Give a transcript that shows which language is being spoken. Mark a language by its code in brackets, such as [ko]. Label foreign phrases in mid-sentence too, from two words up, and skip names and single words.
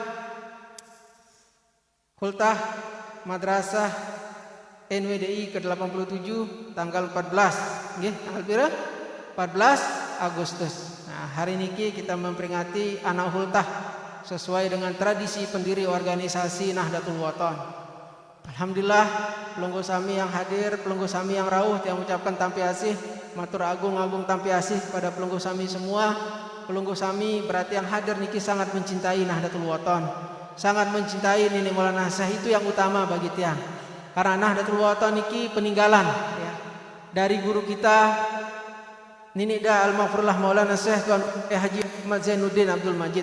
[id] Khultah Madrasah NWDI ke-87 tanggal 14. Tanggal berapa? 14 Agustus. Nah, hari ini kita memperingati anak khultah sesuai dengan tradisi pendiri organisasi Nahdlatul Ulama. [sas] Alhamdulillah, pelunggu sami [id] yang hadir, [sas] pelunggu sami yang rauh, [id] yang mengucapkan [sas] tampi asih, matur agung tampi asih pada pelunggu sami semua. Pelunggu sami [id] berarti yang hadir niki sangat mencintai Nahdlatul Ulama, sangat mencintai Nini Maulana Syekh, itu yang utama bagi tiang. Karena Nahdlatul Ulama niki peninggalan dari guru kita Nini Da Al-Maghfurullah Maulana Syekh Tuan Haji Muhammad Zainuddin Abdul Majid.